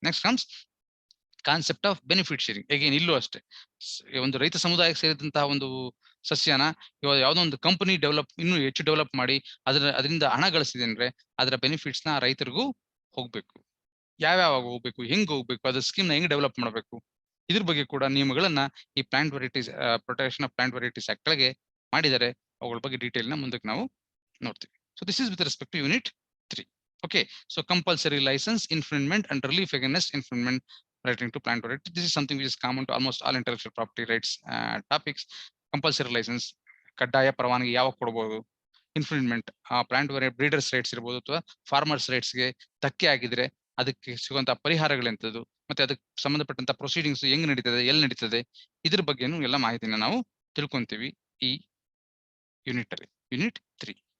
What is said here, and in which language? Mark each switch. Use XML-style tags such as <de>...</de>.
<en>Next comes concept of benefit sharing.</en> <kn>Again ಇಲ್ಲೂ ಅಷ್ಟೇ, ಒಂದು ರೈತ ಸಮುದಾಯಕ್ಕೆ ಸೇರಿದಂತಹ ಒಂದು ಸಸ್ಯನ ಇವಾಗ ಯಾವುದೋ ಒಂದು ಕಂಪನಿ ಇನ್ನೂ ಹೆಚ್ಚು ಡೆವಲಪ್ ಮಾಡಿ ಅದರಿಂದ ಹಣ ಗಳಿಸಿದೆ ಅಂದ್ರೆ ಅದರ ಬೆನಿಫಿಟ್ಸ್ ನ ರೈತರಿಗೂ ಹೋಗ್ಬೇಕು. ಯಾವ್ಯಾವ ಹೋಗ್ಬೇಕು, ಹೆಂಗ್ ಹೋಗ್ಬೇಕು, ಅದ್ರ ಸ್ಕೀಮ್ ನ ಹೆಂಗ್ ಡೆವಲಪ್ ಮಾಡಬೇಕು, ಇದ್ರ ಬಗ್ಗೆ ಕೂಡ ನಿಯಮಗಳನ್ನ ಈ plant varieties protection of plant varieties act ಕೆಳಗೆ ಮಾಡಿದರೆ ಅವುಗಳ ಬಗ್ಗೆ ಡೀಟೇಲ್ ನ ಮುಂದಕ್ಕೆ ನಾವು ನೋಡ್ತೀವಿ.</kn> <en>So this is with respect to unit 3. Okay, so compulsory license infringement and relief against infringement relating to plant variety. This is something which is common to almost all intellectual property rights topics.</en> <kn>Compulsory license, ಕಡ್ಡಾಯ ಪರವಾನಗಿ ಯಾವಾಗ ಕೊಡಬಹುದು, infringement plant breeders rights ಇರ್ಬೋದು ಅಥವಾ farmers rights ಗೆ ಧಕ್ಕೆ ಆಗಿದ್ರೆ ಅದಕ್ಕೆ ಸಿಗುವಂತಹ ಪರಿಹಾರಗಳೆಂತದ್ದು, ಮತ್ತೆ ಅದಕ್ಕೆ ಸಂಬಂಧಪಟ್ಟಂತ ಪ್ರೊಸೀಡಿಂಗ್ಸ್ ಹೆಂಗ್ ನಡೀತದೆ, ಎಲ್ಲಿ ನಡೀತದೆ, ಇದ್ರ ಬಗ್ಗೆನೂ ಎಲ್ಲ ಮಾಹಿತಿನ ನಾವು ತಿಳ್ಕೊಂತೀವಿ ಈ ಯೂನಿಟ್ ಅಲ್ಲಿ, ಯೂನಿಟ್ 3.</kn>